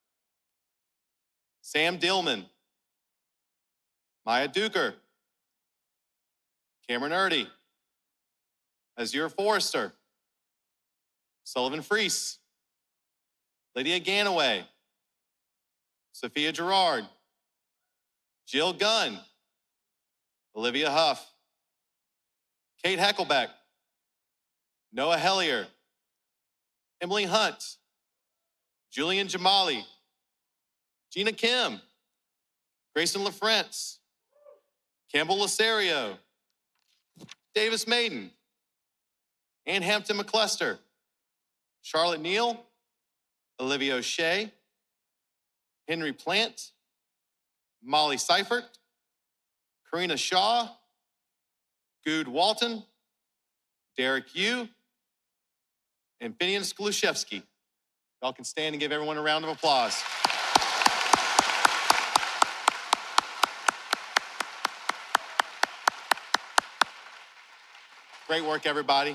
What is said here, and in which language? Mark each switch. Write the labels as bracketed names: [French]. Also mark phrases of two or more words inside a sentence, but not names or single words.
[English] Sam Dillman, Maya Duker, Cameron Erdy, Azure Forrester, Sullivan Freese, Lydia Ganaway, Sophia Gerard, Jill Gunn, Olivia Huff, Kate Heckelbeck, Noah Hellier, Emily Hunt, Julian Jamali, Gina Kim, Grayson LaFrance, Campbell Lasario, Davis Maiden, Ann Hampton McCluster, Charlotte Neal, Olivia O'Shea, Henry Plant, Molly Seifert, Karina Shaw, Good Walton, Derek Yu, and Finian Skluszewski. Y'all can stand and give everyone a round of applause. Great work, everybody.